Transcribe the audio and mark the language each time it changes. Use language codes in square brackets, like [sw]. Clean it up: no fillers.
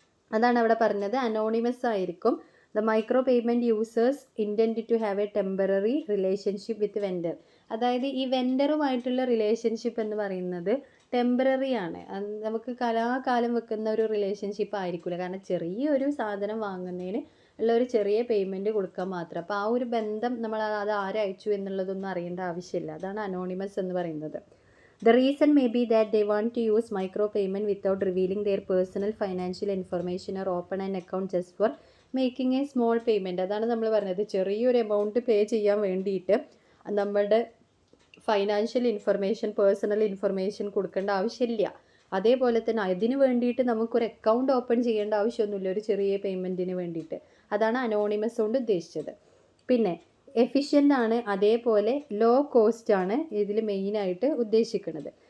[ml] അതാണ് അവിടെ പറഞ്ഞത്, അനോണിമസ് ആയിരിക്കും. [en] the micro payment users intend to have a temporary relationship with vendor, [ml] അതായത് ഈ വെൻഡറുമായിട്ടുള്ള റിലേഷൻഷിപ്പ് എന്ന് പറയുന്നത് ടെമ്പററി ആണ്. നമുക്ക് കലാകാലം വെക്കുന്ന ഒരു റിലേഷൻഷിപ്പ് ആയിരിക്കില്ല, കാരണം ചെറിയൊരു സാധനം വാങ്ങുന്നതിന് ഉള്ള ഒരു ചെറിയ പേയ്മെൻറ്റ് കൊടുക്കാൻ മാത്രം. അപ്പോൾ ആ ഒരു ബന്ധം നമ്മൾ അത് ആരയച്ചു എന്നുള്ളതൊന്നും അറിയേണ്ട ആവശ്യമില്ല, അതാണ് അനോണിമസ് എന്ന് പറയുന്നത്. [en] The reason may be that they want to use micro payment without revealing their personal financial information or open an account just for making a small payment. [ml] അതാണ് നമ്മൾ പറഞ്ഞത്, ചെറിയൊരു എമൗണ്ട് പേ ചെയ്യാൻ വേണ്ടിയിട്ട് നമ്മളുടെ ഫൈനാൻഷ്യൽ ഇൻഫർമേഷൻ, പേഴ്സണൽ ഇൻഫർമേഷൻ കൊടുക്കേണ്ട ആവശ്യമില്ല. അതേപോലെ തന്നെ അതിന് വേണ്ടിയിട്ട് നമുക്കൊരു അക്കൗണ്ട് ഓപ്പൺ ചെയ്യേണ്ട ആവശ്യമൊന്നുമില്ല ഒരു ചെറിയ പേയ്മെൻറ്റിന് വേണ്ടിയിട്ട്. അതാണ് അനോണിമസ് കൊണ്ട് ഉദ്ദേശിച്ചത്. പിന്നെ എഫിഷ്യൻ്റ് ആണ്, അതേപോലെ ലോ കോസ്റ്റ് ആണ് ഇതിൽ മെയിനായിട്ട് ഉദ്ദേശിക്കുന്നത്.